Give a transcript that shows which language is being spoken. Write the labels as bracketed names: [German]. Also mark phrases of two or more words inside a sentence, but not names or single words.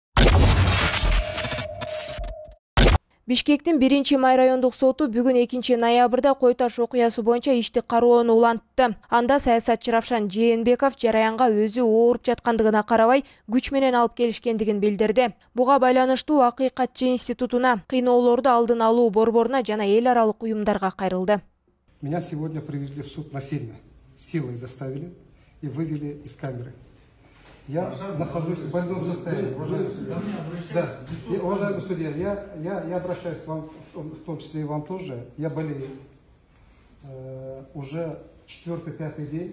[Kyrgyz] Бишкектин 1-Май райондук соту бүгүн 2 ноябрда Кой Таш окуясы боюнча ишти кароону улантты. Анда саясатчы Равшан Жээнбеков жараянга өзү ооруп жаткандыгына карабай, күч менен алып келишкендигин билдирди. Буга байланыштуу Акыйкатчы институтуна, кыйноолорду алдын алуу борборуна жана эл аралык уюмдарга кайрылды. [Russian] Меня сегодня привезли в суд насильно, силой заставили и вывели из камеры. Я нахожусь в больном состоянии. Уважаемый судья, я обращаюсь к вам, в том числе и вам тоже. Я болею уже 4-5 день.